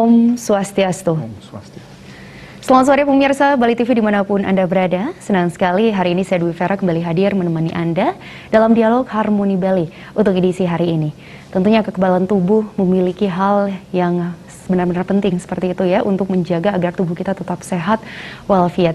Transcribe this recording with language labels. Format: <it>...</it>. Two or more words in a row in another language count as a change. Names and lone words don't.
<id>Om Swastiastu. Om Swastiastu. Selamat sore pemirsa Bali TV dimanapun Anda berada. Senang sekali hari ini saya Dwi Vera kembali hadir menemani Anda dalam dialog Harmoni Bali untuk edisi hari ini. Tentunya kekebalan tubuh memiliki hal yang benar-benar penting seperti itu ya, untuk menjaga agar tubuh kita tetap sehat walafiat.</id>